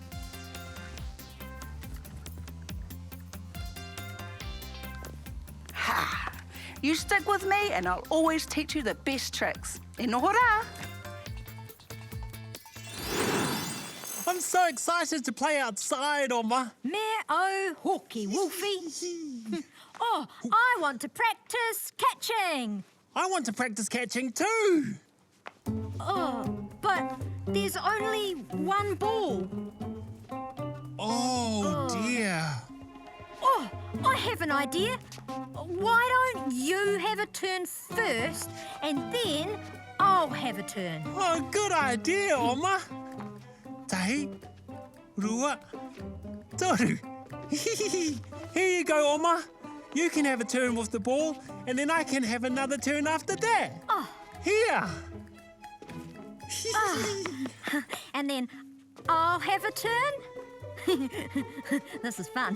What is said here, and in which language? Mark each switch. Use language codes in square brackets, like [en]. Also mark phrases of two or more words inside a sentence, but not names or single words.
[en] Ha! You stick with me and I'll always teach you the best tricks. [mi] E nohora! [en] I'm so excited to play outside, Oma. [mi] Me o hoki, [en] Wolfie. Oh, I want to practice catching. I want to practice catching too. Oh, but there's only one ball. Oh, dear. Oh, I have an idea. Why don't you have a turn first and then I'll have a turn? Oh, good idea, [mi] Oma. Tahi, rua, toru. [en] Here you go, Oma. You can have a turn with the ball, and then I can have another turn after that. Oh. Here. And then I'll have a turn? This is fun.